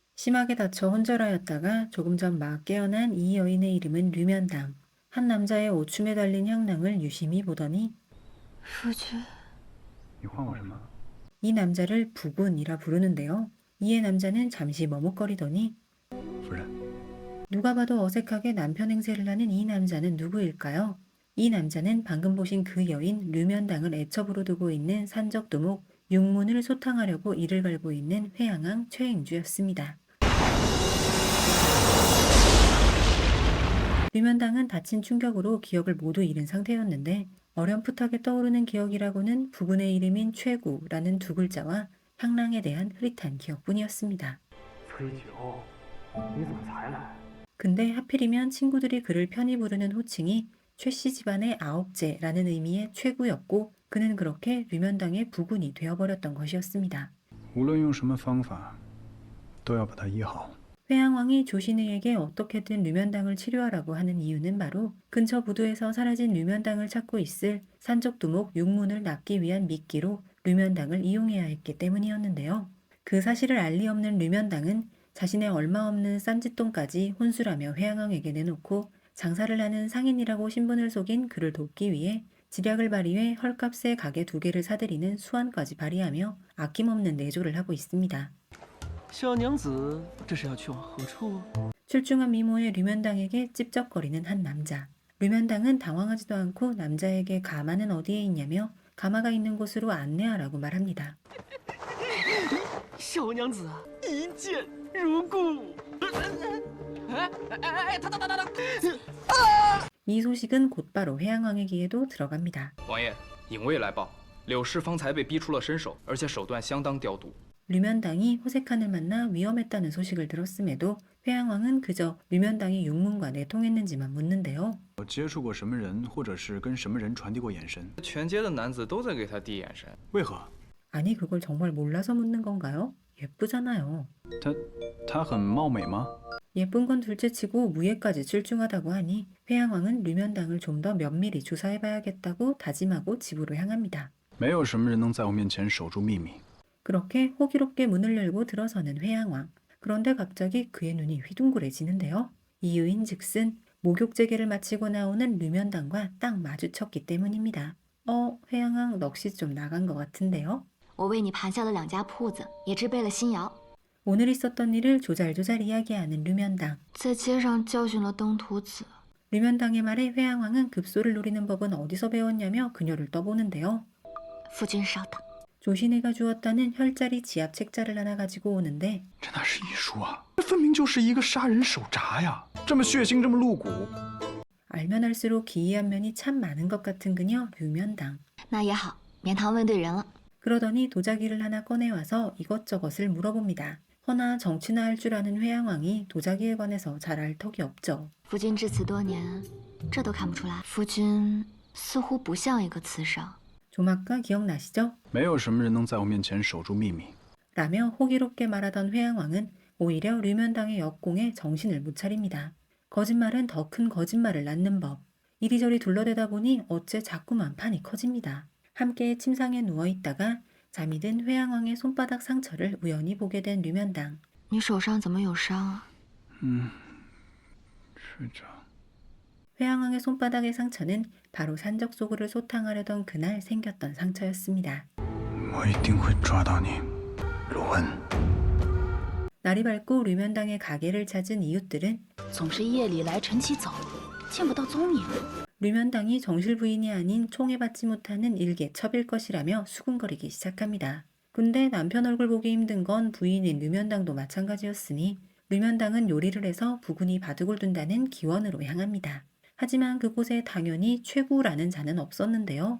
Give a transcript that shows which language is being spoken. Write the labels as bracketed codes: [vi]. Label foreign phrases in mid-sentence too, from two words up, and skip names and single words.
[ko] 심하게 다쳐 혼절하였다가 조금 전 막 깨어난 이 여인의 이름은 류면당. 한 남자의 오춤에 달린 향랑을 유심히 보더니 [zh] 夫君，你唤我什么？ [ko] 이 남자를 부군이라 부르는데요. 이에 남자는 잠시 머뭇거리더니 [zh] 夫人， [ko] 누가 봐도 어색하게 남편 행세를 하는 이 남자는 누구일까요? 이 남자는 방금 보신 그 여인 류면당을 애첩으로 두고 있는 산적두목 육문을 소탕하려고 이를 갈고 있는 회양왕 최행주였습니다. 류면당은 다친 충격으로 기억을 모두 잃은 상태였는데 어렴풋하게 떠오르는 기억이라고는 부군의 이름인 최구라는 두 글자와 향랑에 대한 흐릿한 기억뿐이었습니다. [zh] 崔九，你怎么才来？ [ko] 근데 하필이면 친구들이 그를 편히 부르는 호칭이 최씨 집안의 아홉째라는 의미의 최구였고 그는 그렇게 류면당의 부군이 되어버렸던 것이었습니다. [zh] 无论用什么方法，都要把他医好。 [ko] 회양왕이 조신의에게 어떻게든 류면당을 치료하라고 하는 이유는 바로 근처 부두에서 사라진 류면당을 찾고 있을 산적두목 육문을 납기 위한 미끼로 류면당을 이용해야 했기 때문이었는데요. 그 사실을 알 리 없는 류면당은 자신의 얼마 없는 쌈짓돈까지 혼술하며 회양왕에게 내놓고 장사를 하는 상인이라고 신분을 속인 그를 돕기 위해 지략을 발휘해 헐값에 가게 2개를 사들이는 수완까지 발휘하며 아낌없는 내조를 하고 있습니다. [zh] 小娘子，这是要去往何处？ [ko] 출중한 미모의 류면당에게 찝쩍거리는 한 남자. 류면당은 당황하지도 않고 남자에게 가마는 어디에 있냐며 가마가 있는 곳으로 안내하라고 말합니다. [zh] 小娘子，一见如故。 [ko] 이 소식은 곧바로 회양왕의 귀에도 들어갑니다. [zh] 王爷，影卫来报，柳氏方才被逼出了身首，而且手段相当刁毒。 [ko] 류면당이 호색한을 만나 위험했다는 소식을 들었음에도 회양왕은 그저 류면당이 육문과 내통했는지만 묻는데요. [zh] 我接触过什么人，或者是跟什么人传递过眼神？全街的男子都在给他递眼神。为何？ [ko] 아니 그걸 정말 몰라서 묻는 건가요? 예쁘잖아요. [zh] 他很貌美吗？ [ko] 예쁜 건 둘째치고 무예까지 출중하다고 하니 회양왕은 류면당을 좀 더 면밀히 조사해봐야겠다고 다짐하고 집으로 향합니다. [zh] 没有什么人能在我面前守住秘密。 [ko] 그렇게 호기롭게 문을 열고 들어서는 회양왕. 그런데 갑자기 그의 눈이 휘둥그레지는데요. 이유인 즉슨 목욕재개를 마치고 나오는 류면당과 딱 마주쳤기 때문입니다. 회양왕 넋이 좀 나간 것 같은데요. [zh] 我为你盘下了2家铺子，也置备了新窑， [ko] 오늘 있었던 일을 조잘조잘 이야기하는 류면당. [zh] 在街上教训了登徒子。 [ko] 류면당의 말에 회양왕은 급소를 노리는 법은 어디서 배웠냐며 그녀를 떠보는데요. [zh] 夫君稍等， [ko] 조신혜가 주었다는 혈자리 지압 책자를 하나 가지고 오는데 [zh] 这哪是医书啊？这分明就是一个杀人手札呀！这么血腥，这么露骨。 [ko] 알면 알수록 기이한 면이 참 많은 것 같은 그녀 류면당. [zh] 那也好，免堂问对人了。 [ko] 그러더니 도자기를 하나 꺼내와서 이것저것을 물어봅니다. 허나 정치나 할 줄 아는 회양왕이 도자기에 관해서 잘 알 턱이 없죠. [zh] 夫君至此多年，这都看不出来。夫君似乎不像一个慈圣。 [ko] 조막가 기억나시죠? [zh] 没有什么人能在我面前守住秘密。 [ko] 라며 호기롭게 말하던 회양왕은 오히려 류면당의 역공에 정신을 못 차립니다. 거짓말은 더 큰 거짓말을 낳는 법. 이리저리 둘러대다 보니 어째 자꾸만 판이 커집니다. 함께 침상에 누워있다가 잠이 든 회양왕의 손바닥 상처를 우연히 보게 된 류면당. [zh] 你手上怎么有伤啊？睡着。 [ko] 회양왕의 손바닥의 상처는 바로 산적소굴을 소탕하려던 그날 생겼던 상처였습니다. [zh] 我一定会抓到你，卢恩。 [ko] 날이 밝고 류면당의 가게를 찾은 이웃들은 [zh] 总是夜里来晨起走，见不到踪影。 [ko] 류면당이 정실 부인이 아닌 총에 받지 못하는 일개첩일 것이라며 수군거리기 시작합니다. 근데 남편 얼굴 보기 힘든 건 부인인 류면당도 마찬가지였으니 류면당은 요리를 해서 부군이 바둑을 둔다는 기원으로 향합니다. 하지만 그곳에 당연히 최구라는 자는 없었는데요.